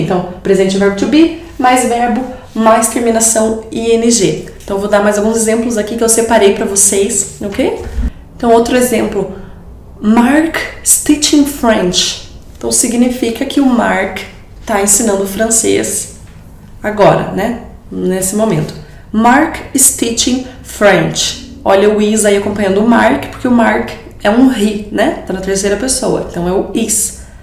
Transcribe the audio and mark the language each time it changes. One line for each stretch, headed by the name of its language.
Portuguese: Então, presente é verbo to be, mais verbo, mais terminação ing. Então, vou dar mais alguns exemplos aqui que eu separei para vocês, ok? Então, outro exemplo.
English: Mark teaching French.
Portuguese: Então, significa que o Mark está ensinando francês agora, né? Nesse momento.
English: Mark is teaching French.
Portuguese: Olha o is aí acompanhando o Mark, porque o Mark é um he, né? Tá na terceira pessoa, então é o is.